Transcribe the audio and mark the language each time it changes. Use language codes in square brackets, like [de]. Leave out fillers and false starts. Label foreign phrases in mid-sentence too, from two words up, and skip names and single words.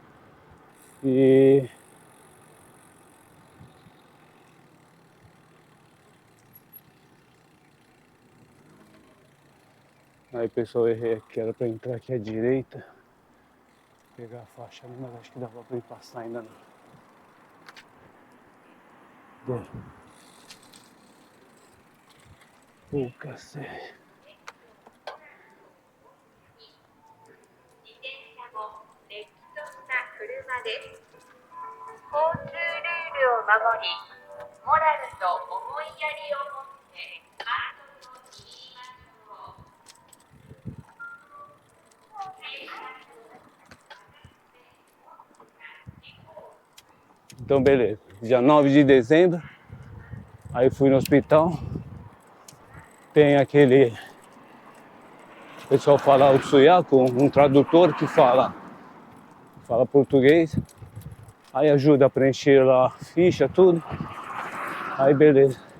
[pt] E Aí pessoal, errei aqui, era pra entrar aqui à direita. Pegar a faixa ali, mas acho que dava pra ir passar ainda não. Deu. Pô, cacete. [ja] 交通ルールを守り、モラルと思いやりを持ってハンドルを握りましょう。 [pt] Então beleza, dia 9 de dezembro, aí fui no hospital, tem aquele, o pessoal fala o suiaco, um tradutor que fala português, aí ajuda a preencher lá a ficha, tudo, aí beleza.